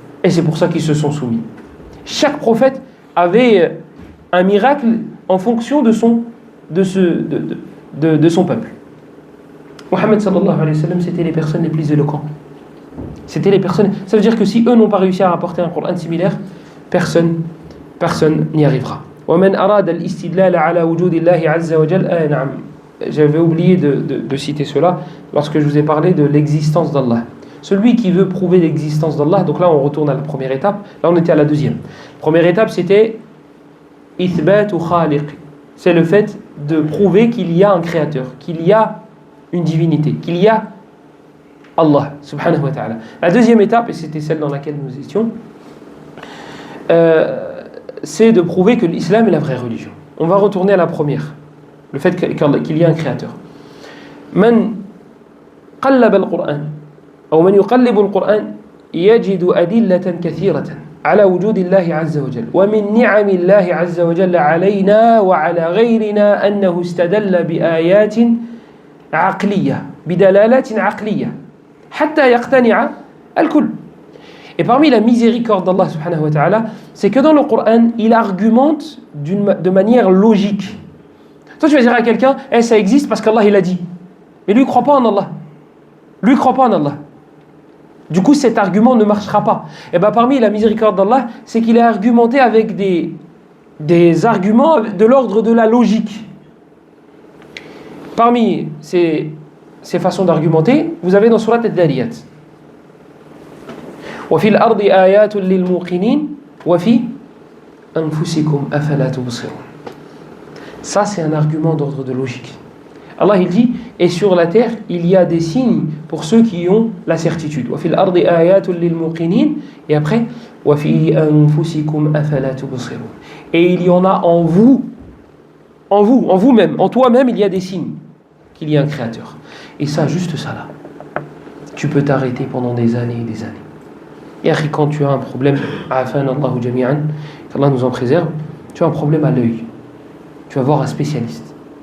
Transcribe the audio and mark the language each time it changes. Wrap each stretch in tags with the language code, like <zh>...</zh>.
<fr>Et c'est pour ça qu'ils se sont soumis. Chaque prophète avait un miracle en fonction de son peuple. Mohammed sallallahu alayhi wa sallam, c'était les personnes les plus éloquentes. C'était les personnes. Ça veut dire que si eux n'ont pas réussi à rapporter un Coran similaire, personne n'y arrivera.</fr> <ar>ومن أراد الاستدلال على وجود الله عز وجل نعم.</ar> <fr>J'avais oublié de citer cela lorsque je vous ai parlé de l'existence d'Allah. Celui qui veut prouver l'existence d'Allah, donc là on retourne à la première étape, là on était à la deuxième. Première étape c'était ithbat ou khaliq. C'est le fait de prouver qu'il y a un créateur, qu'il y a une divinité, qu'il y a Allah subhanahu wa ta'ala. La deuxième étape, et c'était celle dans laquelle nous étions, c'est de prouver que l'islam est la vraie religion. On va retourner à la première, le fait qu'il y a un créateur.</fr> <ar>Man qallaba al-Qur'an ou man yuqallibu al-Qur'an yajidu adillatan kathiratan على وجود الله عز وجل ومن نعم الله عز وجل علينا وعلى غيرنا أنه استدل بآيات عقلية بدلالات عقلية حتى يقتنع الكل.</ar> <fr>Et parmi la miséricorde d'Allah subhanahu wa ta'ala, c'est que dans le Coran, il argumente de manière logique. Toi, tu vas dire à quelqu'un, ça existe parce qu'Allah il a dit. Mais lui, il ne croit pas en Allah. Lui, il ne croit pas en Allah. Du coup, cet argument ne marchera pas. Et bien, parmi la miséricorde d'Allah, c'est qu'il est argumenté avec des arguments de l'ordre de la logique. Parmi ces façons d'argumenter, vous avez dans Surat Ad-Dariyat.</fr> <ar>وفي الأرض آيات للموقنين وفي أنفسكم أفلا تبصرون.</ar> <fr>Ça, c'est un argument d'ordre de logique. Allah, il dit, et sur la terre, il y a des signes pour ceux qui ont la certitude.</fr> <ar>وفي الأرض آيات للموقنين.</ar> <fr>Et après,</fr> <ar>وفي أنفسكم أفلا تبصرون.</ar> <fr>Et il y en a en vous-même, en toi-même, il y a des signes qu'il y a un créateur. Et ça, juste ça là, tu peux t'arrêter pendant des années et des années. Et quand tu as un problème, qu'Allah nous en préserve, tu as un problème à l'œil, tu vas voir un spécialiste.</fr>